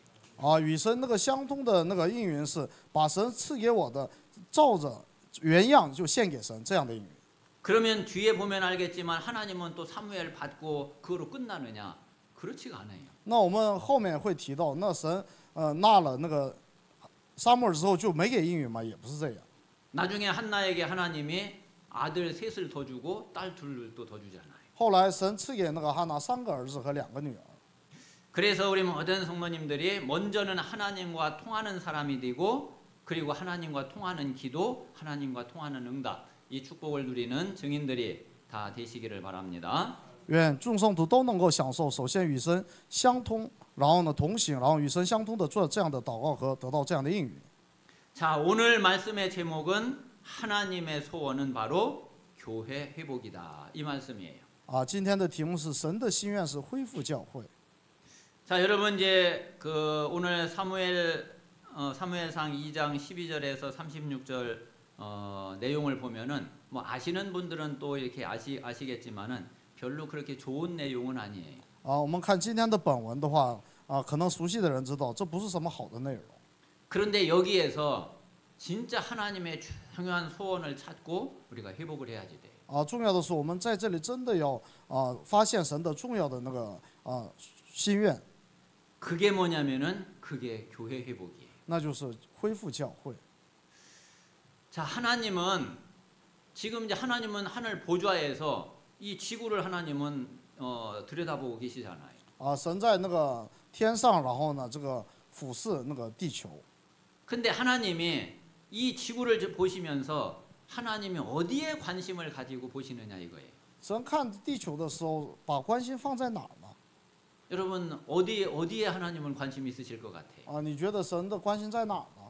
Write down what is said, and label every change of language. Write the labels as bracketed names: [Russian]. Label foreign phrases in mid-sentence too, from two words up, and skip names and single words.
[Chinese] 与神那个相通的那个应允是把神赐给我的，照着原样就献给神，这样的应允。 [Korean] 그러면 뒤에 보면 알겠지만 하나님은 또 사무엘 받고 그거로 끝나느냐? 그렇지가 않아요. [Chinese] 那我们后面会提到，那神纳了那个撒母耳之后就没给应允吗？也不是这样。 [Korean] 나중에 한나에게 하나님이 아들 셋을 더 주고 딸 둘을 또 더 주잖아요. [Chinese] 后来神赐给那个哈拿3个儿子和2个女儿。 [Korean] 그래서 우리 모든 성도님들이 먼저는 하나님과 통하는 사람이 되고 그리고 하나님과 통하는 기도, 하나님과 통하는 응답 이 축복을 누리는 증인들이 다 되시기를 바랍니다. [Chinese] 愿众圣徒都能够享受，首先与神相通，然后呢同行，然后与神相通的做这样的祷告和得到这样的应允。 [Korean] 자, 오늘 말씀의 제목은 하나님의 소원은 바로 교회 회복이다. 이 말씀이에요. [Chinese] 今天的题目是神的心愿是恢复教会。 [Korean] 자, 여러분 이제 오늘 사무엘상 2장 12절에서 36절 내용을 보면은 뭐 아시는 분들은 또 이렇게 아시겠지만은 별로 그렇게 좋은 내용은 아니에요. [Chinese] 我们看今天的本文的话，可能熟悉的人知道，这不是什么好的内容。 [Korean] 그런데 여기에서 진짜 하나님의 중요한 소원을 찾고 우리가 회복을 해야지 돼. [Chinese] 重要的是我们在这里真的要发现神的重要的那个心愿， [Korean] 그게 뭐냐면은 그게 교회 회복이에요. [Chinese] 那就是恢复教会。 [Korean] 자, 지금 이제 하나님은 하늘 보좌에서 이 지구를 하나님은 들여다보고 계시잖아요. [Chinese] 神在那个天上，然后呢这个俯视那个地球。 [Korean] 근데 하나님이 이 지구를 보시면서 하나님이 어디에 관심을 가지고 보시느냐 이거예요. [Chinese] 神看地球的时候，把关心放在哪儿呢？ [Korean] 여러분 어디에 하나님은 관심이 있으실 것 같아요? [Chinese] 你觉得神的关心在哪儿呢？